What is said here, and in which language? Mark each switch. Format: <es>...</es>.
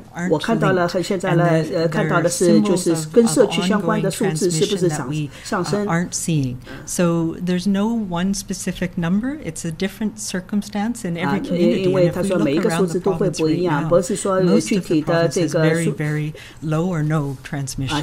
<zh>我看到了现在呢看到的是就是跟社区相关的数字是不是上升</zh> <en>So there's no one specific number. It's a different circumstance in every community.</en> <zh>因为他说每一个数字都会不一样，不是说具体的这个</zh> <en>very low or no transmission.</en>